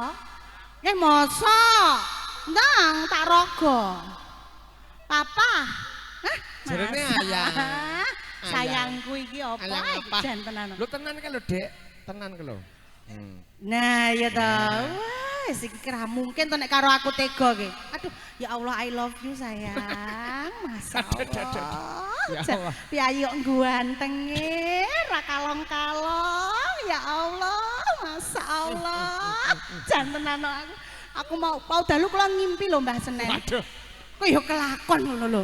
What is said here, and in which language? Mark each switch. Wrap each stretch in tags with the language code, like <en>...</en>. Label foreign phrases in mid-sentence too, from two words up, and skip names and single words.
<jv>Mosok. Ndang tak rogo. Papa. Hah? Jarene ayang. Sayangku iki apa? Jan tenan. Lho tenan kan lho, Dek. Tenan kan lho. Nah, ya ta. Wah, iki kira mungkin to nek karo aku tega ki. Aduh,</jv> <ar>يا الله</ar> <en>I love you</en> <jv>sayang. Masyaallah. Ya Allah. Piye kok gantenge, ra kalong-kalong.</jv> <ar>يا الله,</ar> <jv>masyaallah. Jan tenan aku. Aku mau dalu kula ngimpi lho Mbah Senen. Waduh. Kok ya kelakon ngono lho.</jv>